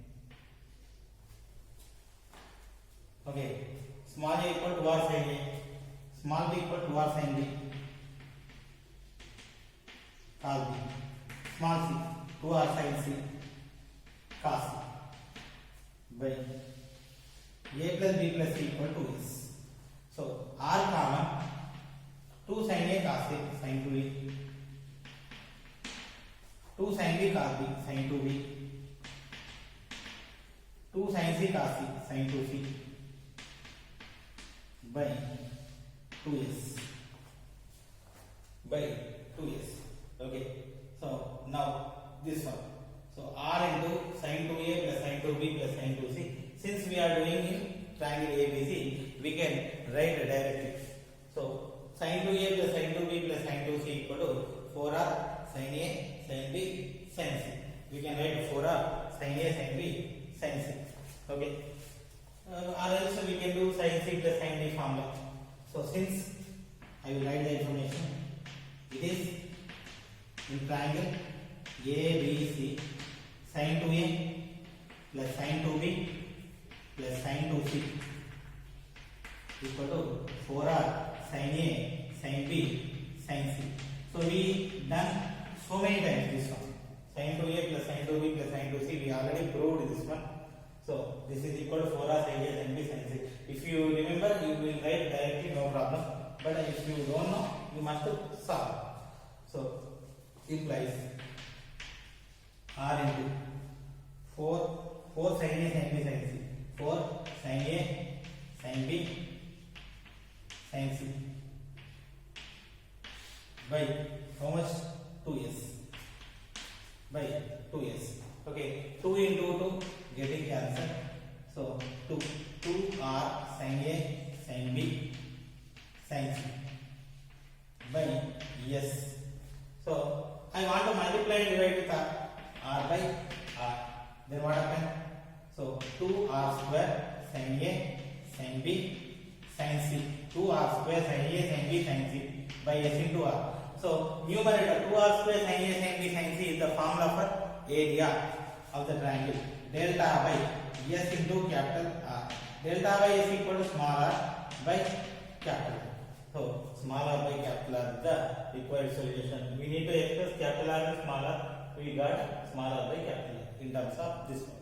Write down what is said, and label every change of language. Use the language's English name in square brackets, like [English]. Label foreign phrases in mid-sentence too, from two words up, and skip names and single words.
[English] Okay, small a equal to r sin A, small b equal to r sin B, cos B, small c 2r sin C, cos C by a plus b plus c equal to s. So r common, 2 sin A cos A sin 2a, 2 sin B cos B sin 2b, 2 sin C cos C sin 2c by 2s. Okay, so now this one. So r into sin 2a plus sin 2b plus sin 2c. Since we are doing in triangle ABC, we can write directly. So sin 2a plus sin 2b plus sin 2c equal to 4r sin A sin B sin C. We can write 4r sin A sin B sin C. Okay. Or else we can do sin C plus sin D formula. So since I will write the information, it is in triangle ABC, sin 2a plus sin 2b plus sin 2c equal to 4r sin A sin B sin C. So we done so many times this one. Sin 2a plus sin 2b plus sin 2c, we already proved this one. So this is equal to 4r sin A sin B sin C. If you remember, you will write directly, no problem. But if you don't know, you must solve. So implies r into 4 sin a sin b sin c 4 sin a sin b sin c by how much 2s by 2s. Okay, 2 into 2 getting cancelled, so 2 r sin a sin b sin c by s. So I want to multiply and divide with r by r. Then what happen? So 2r square sin a sin b sin c, 2r square sin a sin b sin c by s into r. So numerator 2r square sin a sin b sin c is the formula for area of the triangle. Delta by s into capital R. Delta by s equal to small r by capital R. So small r by capital R is the required solution. We need to express capital R and small r. We got small r by capital R in terms of this one.